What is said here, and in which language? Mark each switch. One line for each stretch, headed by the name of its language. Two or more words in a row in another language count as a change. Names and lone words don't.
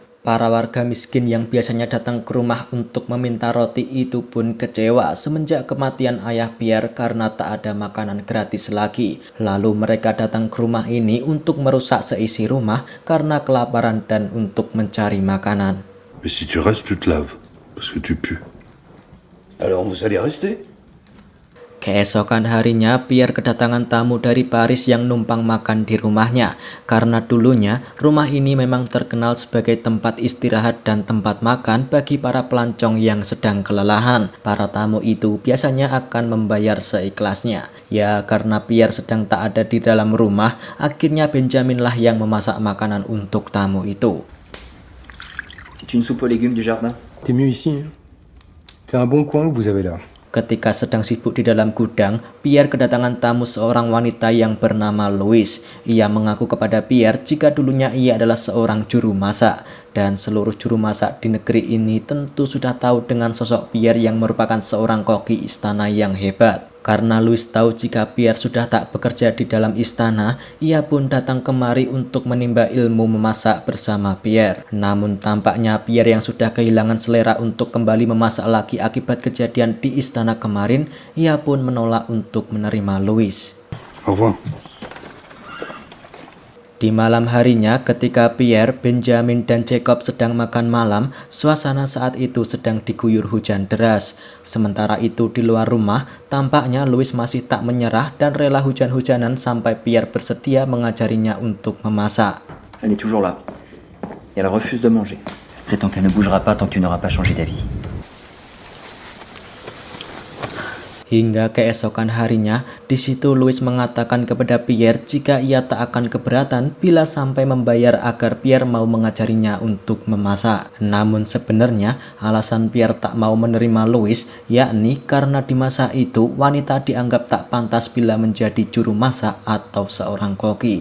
Indonesian: Para warga miskin yang biasanya datang ke rumah untuk meminta roti itu pun kecewa semenjak kematian ayah Pierre karena tak ada makanan gratis lagi. Lalu mereka datang ke rumah ini untuk merusak seisi rumah karena kelaparan dan untuk mencari makanan.
French: Mais si tu restes, tu te laves. Parce que tu pues. Alors vous allez rester.
Indonesian: Keesokan harinya, Pierre kedatangan tamu dari Paris yang numpang makan di rumahnya. Karena dulunya, rumah ini memang terkenal sebagai tempat istirahat dan tempat makan bagi para pelancong yang sedang kelelahan. Para tamu itu biasanya akan membayar seikhlasnya. Ya, karena Pierre sedang tak ada di dalam rumah, akhirnya Benjamin lah yang memasak makanan untuk tamu itu.
French: C'est une soupe aux légumes du jardin. T'es mieux ici, hein. C'est un bon coin que vous avez là.
Indonesian: Ketika sedang sibuk di dalam gudang, Pierre kedatangan tamu seorang wanita yang bernama Louise. Ia mengaku kepada Pierre jika dulunya ia adalah seorang juru masak. Dan seluruh juru masak di negeri ini tentu sudah tahu dengan sosok Pierre yang merupakan seorang koki istana yang hebat. Karena Louise tahu jika Pierre sudah tak bekerja di dalam istana, ia pun datang kemari untuk menimba ilmu memasak bersama Pierre. Namun tampaknya Pierre yang sudah kehilangan selera untuk kembali memasak lagi akibat kejadian di istana kemarin, ia pun menolak untuk menerima Louise.
French: Au revoir.
Indonesian: Di malam harinya ketika Pierre, Benjamin, dan Jacob sedang makan malam, suasana saat itu sedang diguyur hujan deras. Sementara itu di luar rumah, tampaknya Louise masih tak menyerah dan rela hujan-hujanan sampai Pierre bersedia mengajarinya untuk memasak.
French: Elle est toujours là. Et elle refuse de manger. Prétends qu'elle ne bougera pas tant que tu n'auras pas changé d'avis.
Indonesian: Hingga keesokan harinya, di situ Louise mengatakan kepada Pierre jika ia tak akan keberatan bila sampai membayar agar Pierre mau mengajarinya untuk memasak. Namun sebenarnya alasan Pierre tak mau menerima Louise yakni karena di masa itu wanita dianggap tak pantas bila menjadi juru masak atau seorang koki.